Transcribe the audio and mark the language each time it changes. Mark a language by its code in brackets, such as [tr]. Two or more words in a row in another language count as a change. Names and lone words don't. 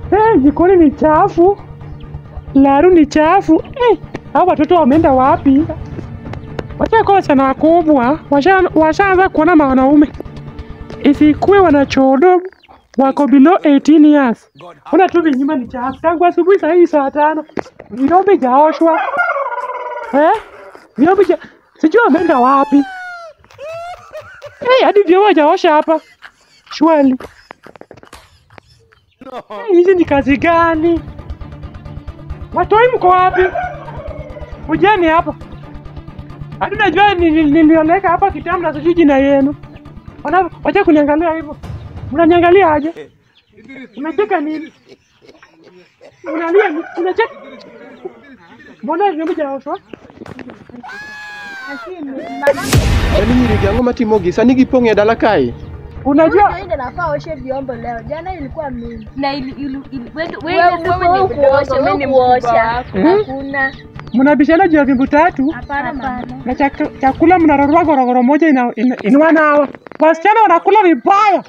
[sw] jikoni ni chafu. Laru ni chafu. Hao watoto wameenda wapi? Wacha wasichana wakubwa. Washaanza kuona wanaume. Isikuwe wanachodo wako [en] below 18 years. [sw] Una tu nyumba ni chafu. Tangu asubuhi saa hii saa 5. Vyombo hajaoshwa. Vyombo sijui wameenda wapi. Hadi vyombo hajaosha hapa. Shwali. Hizi ni kazi gani? Watoi mko wapi? Ujani hapa. Hadi najua nilioleka hapa kitambo na sijui jina yenu. Wacha kuniangalia hivyo. Unaniangalia aje? Unacheka nini? Unalia unacheka? Mbona vyombo hajaoshwa? Yaani nyiri yangu matimogi sani giponge dala kai. Unajua ndio nafaa oshe vyombo leo. Jana ilikuwa mimi. Na wewe kuosha. Hakuna. Mnabishana juu ya vyombo 3? Hapana. Na chakula mnararua gorogoro moja inawana hawa. Wasichana wanakula vibaya.